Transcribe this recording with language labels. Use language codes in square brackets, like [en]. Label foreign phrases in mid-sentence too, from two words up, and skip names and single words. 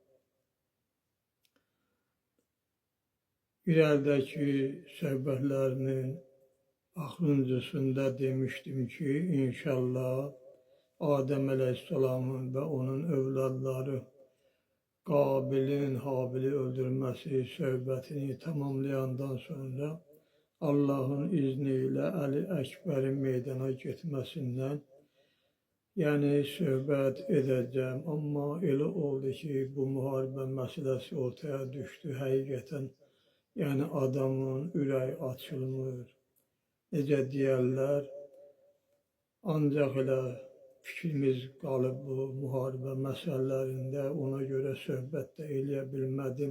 [az] İlerideki söhbətlərinin axırıncısında demiştim ki, inşallah Adem Aleyhisselamın ve onun evladları Qabil'in Habil'i öldürmesi söhbətini tamamlayandan sonra Allah'ın izniyle Ali Ekber'in meydana getməsindən yani söhbət edeceğim. Ama elə oldu ki, bu müharibə məsələsi ortaya düştü həqiqətən. Yani adamın ürəyi açılmır. Necə deyərlər, ancaq elə fikrimiz qalıb bu müharibə məsələlərində, ona görə söhbət də eləyə bilmədim.